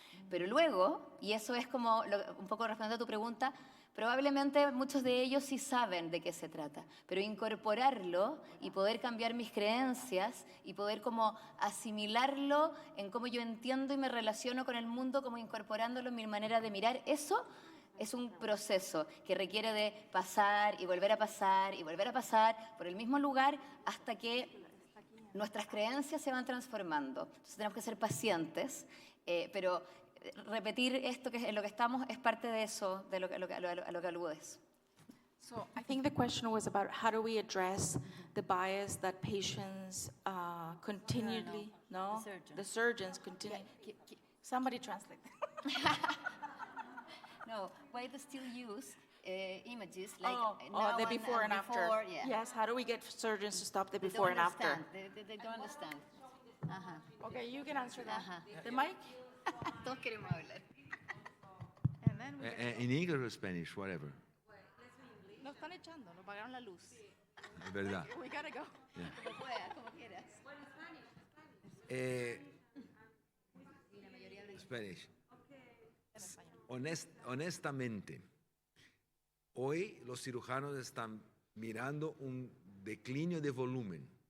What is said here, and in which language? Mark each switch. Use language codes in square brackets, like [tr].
[es] Pero luego, y eso es como un poco respondiendo a tu pregunta, probablemente muchos de ellos sí saben de qué se trata, pero incorporarlo y poder cambiar mis creencias y poder como asimilarlo en cómo yo entiendo y me relaciono con el mundo, como incorporándolo en mi manera de mirar, eso es un proceso que requiere de pasar y volver a pasar y volver a pasar por el mismo lugar hasta que nuestras creencias se van transformando. Entonces tenemos que ser pacientes, pero repetir esto que es en lo que estamos es parte de eso, de a lo que aludes. [en] So I think the question was about how do we address the bias that patients continually, no? The surgeons continue. Somebody translate. No, why they still use images like the before and after. Before, yeah. Yes, how do we get surgeons to stop the before and after? They don't understand. Okay, you can answer that. The mic? [es] Todos queremos hablar. [en] And then In English or Spanish, whatever. [es] Nos están echando, nos pagaron la luz. Es verdad. [en] We gotta go. Yeah. [es] Como puedas, como quieras. [en] Spanish. [es] Honestamente, hoy los cirujanos están mirando un declinio de volumen.